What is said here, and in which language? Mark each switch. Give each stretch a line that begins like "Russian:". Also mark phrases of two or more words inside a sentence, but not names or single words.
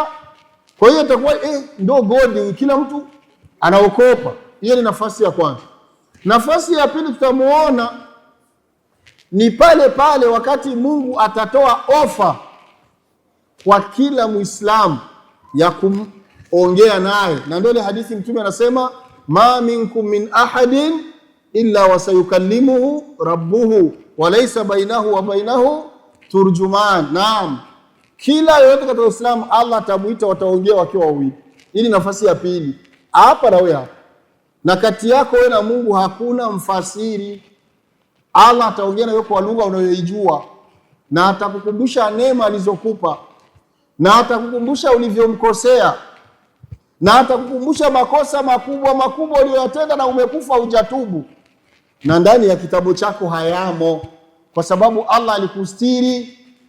Swahili: Kwa hiyo itakuwa ndio godi, kila mtu anaokopa. Hiyo ni nafasi ya kwanza. Nafasi ya pili tutamuona ni pale pale wakati Mungu atatoa ofa kwa kila Muislamu ya kuongea naye. Na ndio ile hadithi Mtume anasema
Arabic: ما منكم من أحد إلا وسيكلمه ربه وليس بينه وبينه ترجمان.
Swahili: Naam, kila yote katika Uislamu Allah atamuita, wataongea wakiwa wawili. Hii nafasi ya pili. Hapa na wewe hapa. Na kati yako wewe na Mungu hakuna mfasiri. Allah ataongea na wewe kwa lugha unayoijua, na atakukumbusha neema alizokupa, na atakukumbusha ulivyomkosea, na atakukumbusha makosa makubwa uliyotenda na umekufa hujatubu, na ndani ya kitabu chako hayamo, kwa sababu Allah alikustiri.